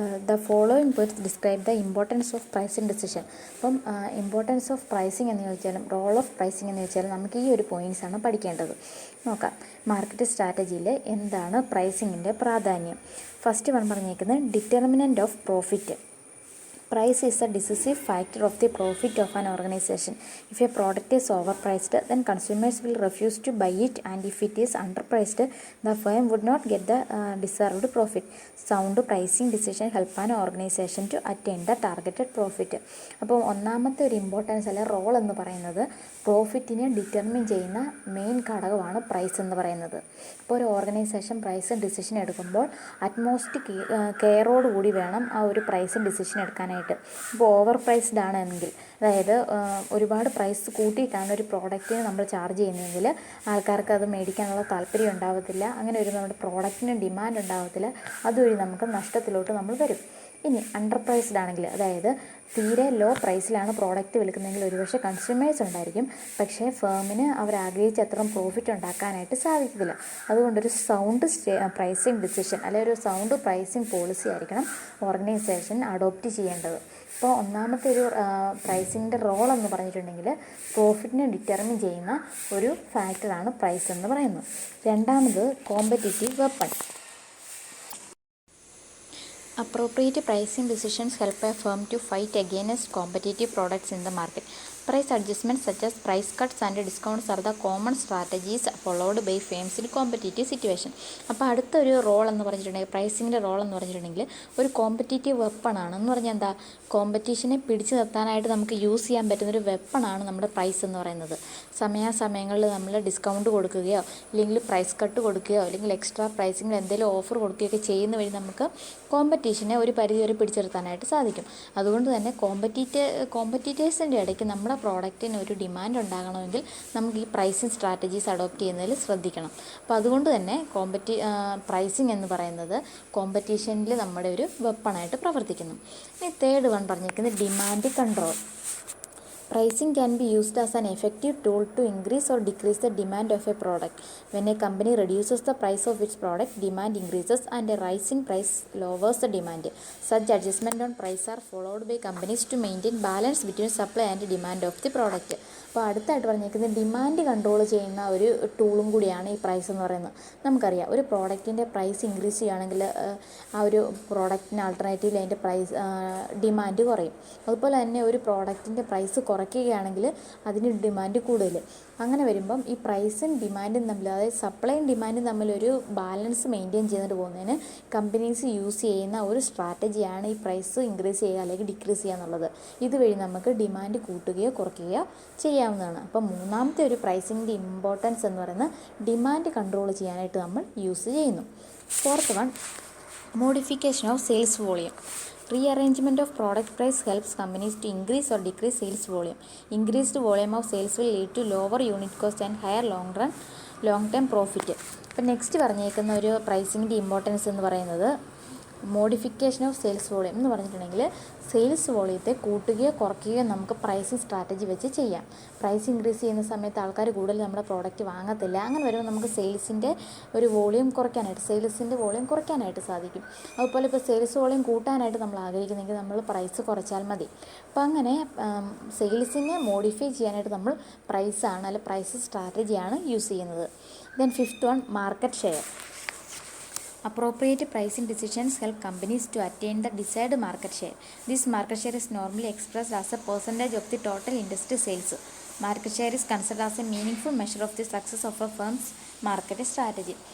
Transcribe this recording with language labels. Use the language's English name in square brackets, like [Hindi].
[English] The following points describe the importance of pricing decision. [Malayalam] അപ്പം importance of pricing എന്ന് ചോദിച്ചാലും role of pricing എന്ന് ചോദിച്ചാലും നമുക്ക് ഈ ഒരു പോയിൻറ്റ്സാണ് പഠിക്കേണ്ടത്. നോക്കാം, മാർക്കറ്റ് സ്ട്രാറ്റജിയിൽ എന്താണ് പ്രൈസിങ്ങിൻ്റെ പ്രാധാന്യം. [English] first one [Malayalam] പറഞ്ഞേക്കുന്നത് [English] Determinant of profit. Price is a decisive factor of the profit of an organization. If a product is overpriced, then consumers will refuse to buy it, and if it is underpriced, the firm would not get the deserved profit. Sound pricing decision help an organization to attain the targeted profit. [Malayalam] അപ്പോൾ ഒന്നാമത്തെ ഒരു importance അല്ലെ role എന്ന് പറയുന്നത് പ്രോഫിറ്റിനെ determine ചെയ്യുന്ന main ഘടകമാണ് price എന്ന് പറയുന്നത്. ഇപ്പോൾ ഒരു ഓർഗനൈസേഷൻ പ്രൈസ് ഡിസിഷൻ എടുക്കുമ്പോൾ അറ്റ്മോസ്റ്റ് കെയറോടുകൂടി വേണം ആ ഒരു പ്രൈസ് ഡിസിഷൻ എടുക്കാനായിട്ട്. ഇപ്പോൾ ഓവർ പ്രൈസ്ഡ് ആണെങ്കിൽ, അതായത് ഒരുപാട് പ്രൈസ് കൂട്ടിയിട്ടാണ് ഒരു പ്രോഡക്റ്റിന് നമ്മൾ ചാർജ് ചെയ്യുന്നതെങ്കിൽ ആൾക്കാർക്ക് അത് മേടിക്കാനുള്ള താല്പര്യം ഉണ്ടാകത്തില്ല. അങ്ങനെ ഒരു നമ്മുടെ പ്രോഡക്റ്റിന് ഡിമാൻഡ് ഉണ്ടാകത്തില്ല. അതുവഴി നമുക്ക് നഷ്ടത്തിലോട്ട് നമ്മൾ വരും. ഇനി അണ്ടർ പ്രൈസ്ഡ് ആണെങ്കിൽ, അതായത് തീരെ ലോ പ്രൈസിലാണ് പ്രോഡക്റ്റ് വിൽക്കുന്നതെങ്കിൽ ഒരുപക്ഷെ കൺസ്യൂമേഴ്സ് ഉണ്ടായിരിക്കും, പക്ഷേ ഫേമിന് അവർ ആഗ്രഹിച്ച അത്രയും പ്രോഫിറ്റ് ഉണ്ടാക്കാനായിട്ട് സാധിക്കത്തില്ല. അതുകൊണ്ടൊരു സൗണ്ട് പ്രൈസിങ് ഡിസിഷൻ അല്ലെങ്കിൽ ഒരു സൗണ്ട് പ്രൈസിങ് പോളിസി ആയിരിക്കണം ഓർഗനൈസേഷൻ അഡോപ്റ്റ് ചെയ്യേണ്ടത്. ഇപ്പോൾ ഒന്നാമത്തെ ഒരു പ്രൈസിൻ്റെ റോൾ എന്ന് പറഞ്ഞിട്ടുണ്ടെങ്കിൽ പ്രോഫിറ്റിനെ ഡിറ്റർമിൻ ചെയ്യുന്ന ഒരു ഫാക്ടറാണ് പ്രൈസ് എന്ന് പറയുന്നത്. രണ്ടാമത് competitive weapon. Appropriate pricing decisions help a firm to fight against competitive products in the market. Price adjustments such as price cuts and discounts are the common strategies followed by firms in competitive situation. അപ്പോൾ അടുത്തൊരു role എന്ന് പറഞ്ഞിട്ടുണ്ടെങ്കിൽ, പ്രൈസിങ്ങിൻ്റെ role എന്ന് പറഞ്ഞിട്ടുണ്ടെങ്കിൽ ഒരു competitive വെപ്പണാണ്. എന്ന് പറഞ്ഞാൽ എന്താ, കോമ്പറ്റീഷനെ പിടിച്ചു നിർത്താനായിട്ട് നമുക്ക് യൂസ് ചെയ്യാൻ പറ്റുന്നൊരു വെപ്പണാണ് നമ്മുടെ പ്രൈസ് എന്ന് പറയുന്നത്. സമയാസമയങ്ങളിൽ നമ്മൾ ഡിസ്കൗണ്ട് കൊടുക്കുകയോ അല്ലെങ്കിൽ പ്രൈസ് കട്ട് കൊടുക്കുകയോ അല്ലെങ്കിൽ എക്സ്ട്രാ പ്രൈസിങ്ങിൽ എന്തെങ്കിലും ഓഫർ കൊടുക്കുകയൊക്കെ ചെയ്യുന്ന വഴി നമുക്ക് കോമ്പറ്റീഷനെ ഒരു പരിധി വരെ പിടിച്ചു നിർത്താനായിട്ട് സാധിക്കും. അതുകൊണ്ട് തന്നെ കോമ്പറ്റീറ്റേഴ്സിൻ്റെ ഇടയ്ക്ക് നമ്മുടെ പ്രോഡക്റ്റിന് ഒരു ഡിമാൻഡ് ഉണ്ടാകണമെങ്കിൽ നമുക്ക് ഈ പ്രൈസിങ് സ്ട്രാറ്റജീസ് അഡോപ്റ്റ് ചെയ്യുന്നതിൽ ശ്രദ്ധിക്കണം. അപ്പോൾ അതുകൊണ്ട് തന്നെ പ്രൈസിങ് എന്ന് പറയുന്നത് കോമ്പറ്റീഷനിൽ നമ്മുടെ ഒരു വെപ്പണായിട്ട് പ്രവർത്തിക്കുന്നു. [English] ഇനി third one [Malayalam] പറഞ്ഞിരിക്കുന്നത് [English] Demand control. Pricing can be used as an effective tool to increase or decrease the demand of a product. When a company reduces the price of its product, demand increases and a rise in price lowers the demand. Such adjustments on price are followed by companies to maintain balance between supply and demand of the product. [Malayalam] അപ്പോൾ അടുത്തായിട്ട് പറഞ്ഞിരിക്കുന്നത് demand control ചെയ്യുന്ന ഒരു ടൂളും കൂടിയാണ് ഈ price എന്ന് പറയുന്നത്. നമുക്കറിയാം, ഒരു പ്രോഡക്റ്റിൻ്റെ പ്രൈസ് ഇൻക്രീസ് ചെയ്യുകയാണെങ്കിൽ ആ ഒരു പ്രോഡക്റ്റിന് ആൾട്ടർനേറ്റീവിൽ അതിൻ്റെ ഡിമാൻഡ് കുറയും. അതുപോലെ തന്നെ ഒരു പ്രോഡക്റ്റിൻ്റെ പ്രൈസ് കുറയ്ക്കുകയാണെങ്കിൽ അതിന് ഡിമാൻഡ് കൂടുതൽ. അങ്ങനെ വരുമ്പം ഈ പ്രൈസും ഡിമാൻഡും തമ്മിൽ, അതായത് സപ്ലൈയും ഡിമാൻഡും തമ്മിലൊരു ബാലൻസ് മെയിൻറ്റെയിൻ ചെയ്തിട്ട് പോകുന്നതിന് കമ്പനീസ് യൂസ് ചെയ്യുന്ന ഒരു സ്ട്രാറ്റജിയാണ് ഈ പ്രൈസ് ഇൻക്രീസ് ചെയ്യുക അല്ലെങ്കിൽ ഡിക്രീസ് ചെയ്യുക എന്നുള്ളത്. ഇതുവഴി നമുക്ക് ഡിമാൻഡ് കൂട്ടുകയോ കുറയ്ക്കുകയോ ചെയ്യാവുന്നതാണ്. അപ്പം മൂന്നാമത്തെ ഒരു പ്രൈസിങ്ങിൻ്റെ ഇമ്പോർട്ടൻസ് എന്ന് പറയുന്നത് ഡിമാൻഡ് കൺട്രോൾ ചെയ്യാനായിട്ട് നമ്മൾ യൂസ് ചെയ്യുന്നു. [English] Fourth one, modification of sales volume. Rearrangement of product price helps companies to increase or decrease sales volume. Increased volume of sales will lead to lower unit cost and higher long term profit. [Malayalam] അപ്പോൾ next പറഞ്ഞേക്കുന്ന ഒരു പ്രൈസിങ്ങിൻ്റെ importance എന്ന് പറയുന്നത് modification of sales volume എന്ന് പറഞ്ഞിട്ടുണ്ടെങ്കിൽ sales വോളിയത്തെ കൂട്ടുകയോ കുറയ്ക്കുകയോ നമുക്ക് പ്രൈസിങ് സ്ട്രാറ്റജി വെച്ച് ചെയ്യാം. പ്രൈസ് ഇൻക്രീസ് ചെയ്യുന്ന സമയത്ത് ആൾക്കാർ കൂടുതൽ നമ്മുടെ പ്രോഡക്റ്റ് വാങ്ങത്തില്ല. അങ്ങനെ വരുമ്പോൾ നമുക്ക് സെയിൽസിൻ്റെ ഒരു വോളിയം കുറയ്ക്കാനായിട്ട് സാധിക്കും. അതുപോലെ ഇപ്പോൾ സെയിൽസ് വോളിയം കൂട്ടാനായിട്ട് നമ്മൾ ആഗ്രഹിക്കുന്നെങ്കിൽ നമ്മൾ പ്രൈസ് കുറച്ചാൽ മതി. അപ്പോൾ അങ്ങനെ സെയിൽസിനെ മോഡിഫൈ ചെയ്യാനായിട്ട് നമ്മൾ പ്രൈസ് സ്ട്രാറ്റജിയാണ് യൂസ് ചെയ്യുന്നത്. [English] Then fifth one, market share. Appropriate pricing decisions help companies to attain the desired market share. This market share is normally expressed as a percentage of the total industry sales. Market share is considered as a meaningful measure of the success of a firm's market strategy.